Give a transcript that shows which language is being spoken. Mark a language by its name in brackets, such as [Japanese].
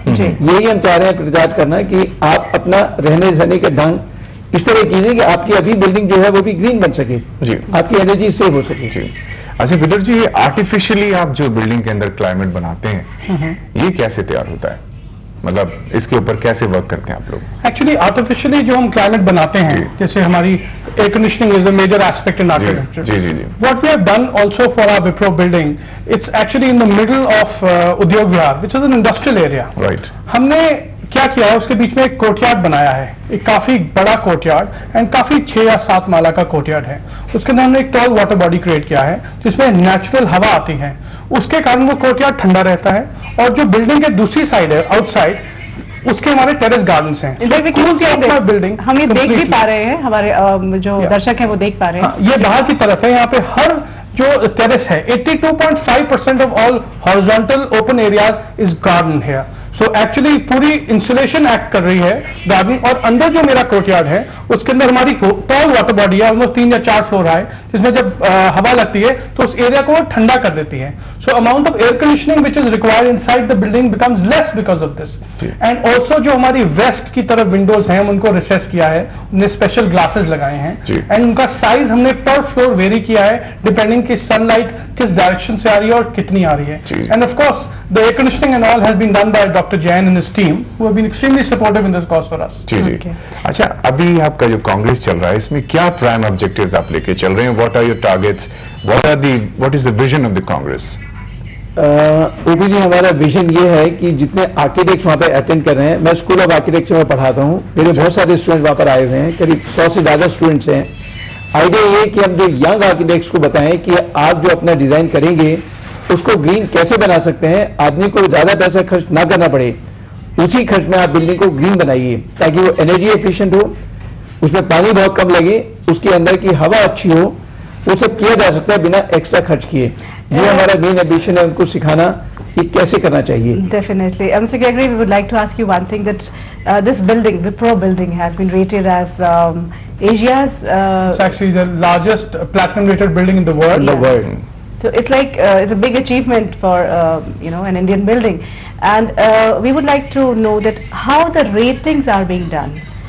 [Hindi] यही हम चाह रहे हैं प्रचार करना कि आप अपना रहने सहने के ढंग इस तरह कीजिए कि आपकी अभी बिल्डिंग जो है वो भी ग्रीन बन सके, आपकी एनर्जी सेव हो सके। अच्छा विदुर जी, आर्टिफिशियली आप जो बिल्डिंग के अंदर क्लाइमेट बनाते हैं ये कैसे तैयार होता है? मतलब इसके ऊपर कैसे वर्क करते हैं आप लोग? एक्चुअली आर्टिफिशियली जो हम क्लाइमेट बनाते हैं, जैसे हमारी air conditioning [English] Is a major aspect in architecture. [Hindi] Ji ji ji. [English] What we have done also for our Wipro building, it's actually in the middle of Udyog Vihar, which is an industrial area. Right. [Hindi] हमने क्या किया है, उसके बीच में एक courtyard बनाया है, एक काफी बड़ा कोर्टयार्ड एंड काफी 6 या 7 माला का कोर्टयार्ड है. उसके अंदर हमने एक टॉल वाटर बॉडी क्रिएट किया है जिसमें नेचुरल हवा आती है. उसके कारण वो कोर्टयार्ड ठंडा रहता है. और जो बिल्डिंग के दूसरी साइड है, आउटसाइड, उसके हमारे टेरेस गार्डन्स हैं. बिल्डिंग हम ये देख भी पा रहे हैं, हमारे जो दर्शक हैं वो देख पा रहे हैं. ये बाहर की तरफ है. यहाँ पे हर जो टेरेस है 82.5% [English] of all horizontal open areas is [Hindi] garden है. सो एक्चुअली पूरी इंसुलेशन एक्ट कर रही है गार्डन. और अंदर जो मेरा कोर्टयार्ड है उसके अंदर हमारी टॉल वाटर बॉडी है, ऑलमोस्ट 3 या 4 फ्लोर है, जिसमें जब हवा लगती है तो उस एरिया को ठंडा कर देती है. [English] So amount of air conditioning which is required inside the building becomes less because of this. [Hindi] And also जो हमारी वेस्ट की तरफ विंडोज हैं उनको रिसेस किया है, उन्हें स्पेशल ग्लासेस लगाए हैं. एंड उनका साइज हमने पर फ्लोर वेरी किया है डिपेंडिंग कि सनलाइट किस डायरेक्शन से आ रही है और कितनी आ रही है. [English] And of course the air conditioning and all has been done by Dr. Jain and his team, who have been extremely supportive in this cause for us. [Hindi] जी जी. अच्छा, अभी आपका जो कांग्रेस चल रहा है इसमें क्या प्राइम ऑब्जेक्टिव्स आप लेके चल रहे हैं? [English] What are your targets? What is the vision of the Congress? [Hindi] OP जी, हमारा विजन ये है कि जितने आर्किटेक्ट्स वहाँ पे अटेंड कर रहे हैं, मैं स्कूल ऑफ आर्किटेक्चर में पढ़ाता हूँ, मेरे बहुत सारे स्टूडेंट वहाँ पर आए हुए हैं, करीब 100 से ज़्यादा स्टूडेंट्स हैं. आइडिया ये कि हम जो यंग आर्किटेक्ट्स को बताएं कि आप जो अपना डिजाइन करेंगे उसको ग्रीन कैसे बना सकते हैं. आदमी को ज्यादा पैसा खर्च ना करना पड़े, उसी खर्च में आप बिल्डिंग को ग्रीन बनाइए ताकि वो एनर्जी एफिशिएंट हो, उसमें पानी बहुत कम लगे, उसके अंदर की हवा अच्छी हो. वो सब किया जा सकता है बिना एक्स्ट्रा खर्च किए. ये हमारा मेन एम्बिशन है, उनको सिखाना कि कैसे करना चाहिए. [English] Definitely. Mr. Gregory, we would like to ask you one thing, that this building, Wipro building, has been rated as Asia's. It's actually the largest platinum rated building in the world. In the world. So it's like it's a big achievement for an Indian building, and we would like to know that how the ratings are being done.